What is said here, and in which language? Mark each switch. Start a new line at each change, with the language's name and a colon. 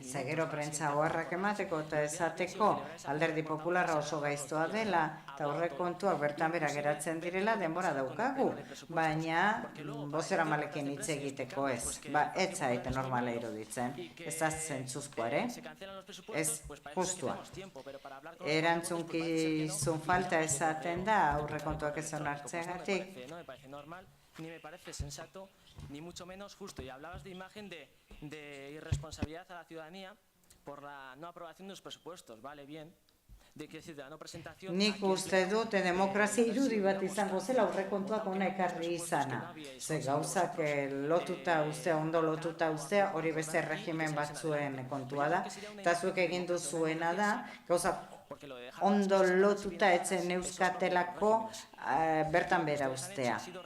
Basque: Gero prentsa oharrak emateko eta esateko Alderdi Popularra oso gaiztoa dela eta aurrekontuak bertan bera geratzen direla denbora daukagu, baina bozeramaileekin hitz egiteko ez. Ez zait normala iruditzen. Ez da zentzuzkoa ere. Ez justua. Erantzunkizun falta esaten da aurrekontuak ez onartzeagatik.
Spanish: Ni me parece sensato, ni mucho menos justo. Y hablabas de imagen de irresponsabilidad a la ciudadanía por la no aprobación de los presupuestos. Vale, bien.
Basque: Nik uste dut demokrazia irudi bat izango zela aurrekontuak hona ekarri izana. Ze gauzak lotuta ustea, ondo lotuta ustea, hori beste regimen batzuen kontua da. Eta zuek egin duzuena da, gauzak ondo lotuta etzen euskatelako bertan bera ustea.